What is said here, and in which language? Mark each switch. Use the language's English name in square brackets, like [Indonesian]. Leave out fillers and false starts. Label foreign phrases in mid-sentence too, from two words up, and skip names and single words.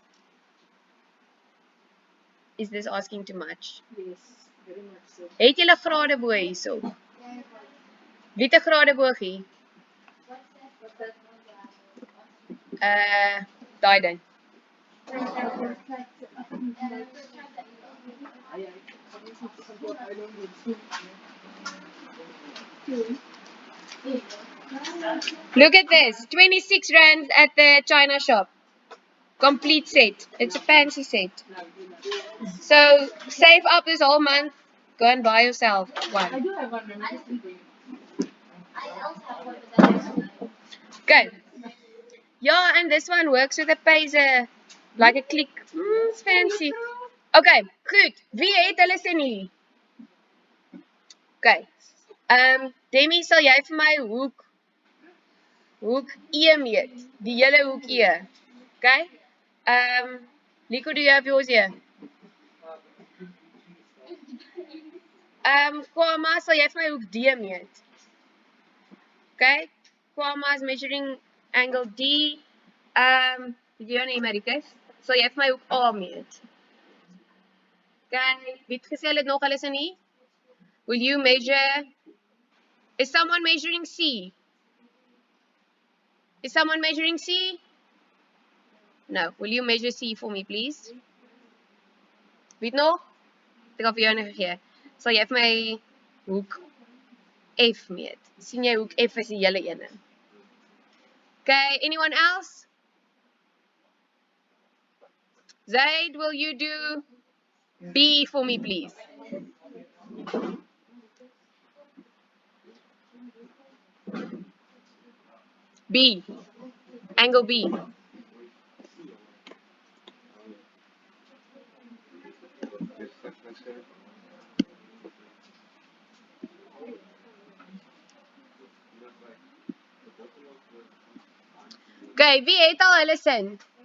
[English] Is this asking too much? Yes, very much so. [Afrikaans] Het julle grade bo hierso? Wie het 'n grade boogie? Daai ding. [English] Look at this, 26 rand at the China shop. Complete set. It's a fancy set. So save up this whole month. Go and buy yourself I one. do have one. I also have one, but that's Okay. Yeah, and this one works with a phaser, like a click. It's fancy. [Afrikaans] Okay, goed. Wie het hulle sien hier? Okay. Demi, sal jy vir my hoek E meet? Die hele hoek E. Okay? Nico, [English] do you have yours here? [Afrikaans] Kwama, sal jy vir my hoek D meet? Okay? [English] Kwama is measuring angle D. [Afrikaans] Leon Emeritus, sal jy vir my hoek A meet? Okay, wie het gesê hulle het nog hulle sin hier? [English] Will you measure? Is someone measuring C? Is someone measuring C? No. Will you measure C for me, please? [Afrikaans] Wie het nog? Ek al vir jou gegee. Sal jy vir my hoek F meet? Sien jy hoek F is die hele ene. [English] Okay, anyone else? Zaid, will you do B for me, please? B. Angle B. [Afrikaans] Okay, wie het al hulle sin?